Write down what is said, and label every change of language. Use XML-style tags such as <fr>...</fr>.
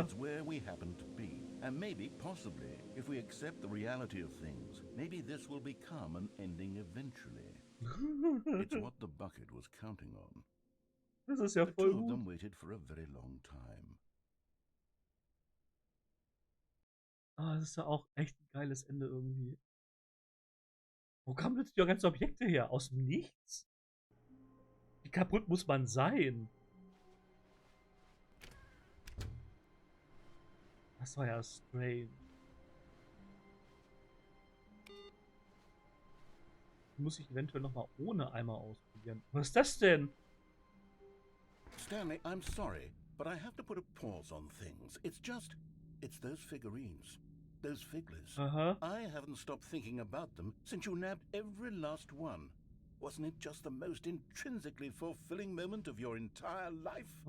<en>It's where we happen to be. And maybe, possibly, if we accept the reality of things, maybe this will become an ending eventually. It's what the bucket was counting on.</en> <de>Das ist ja</de> <en>The</en> <de>voll</de> <en>two of them</en> <de>gut.</de> <en>waited for a very long time.</en> <de>Ah, das ist ja auch echt ein geiles Ende irgendwie. Wo kamen plötzlich die ganzen Objekte her? Aus dem Nichts? Wie kaputt muss man sein? Das war ja strange. Muss ich eventuell nochmal ohne Eimer ausprobieren. Was ist das denn?</de> <en>Stanley, I'm sorry, but I have to put a pause on things. It's those figurines. Those figures. I haven't stopped thinking about them since you nabbed every last one. Wasn't it just the most intrinsically fulfilling moment of your entire life?</en>